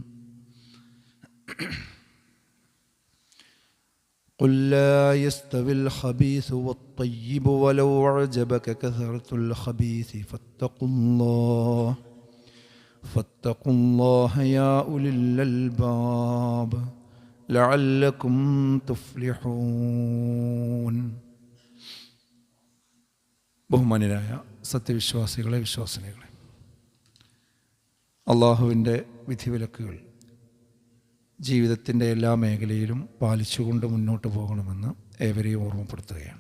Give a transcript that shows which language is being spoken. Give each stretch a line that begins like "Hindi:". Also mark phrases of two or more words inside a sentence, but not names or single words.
Arabic: قل لا يستوي الخبيث والطيب ولو أعجبك كثرة الخبيث فاتقوا الله يا أولي الألباب لعلكم تفلحون.
Malayalam: ബഹുമാന്യരായ സത്യവിശ്വാസികളെ, വിശ്വാസിനികളെ, അള്ളാഹുവിൻ്റെ വിധിവിലക്കുകൾ ജീവിതത്തിൻ്റെ എല്ലാ മേഖലയിലും പാലിച്ചുകൊണ്ട് മുന്നോട്ട് പോകണമെന്ന് ഏവരെയും ഓർമ്മപ്പെടുത്തുകയാണ്.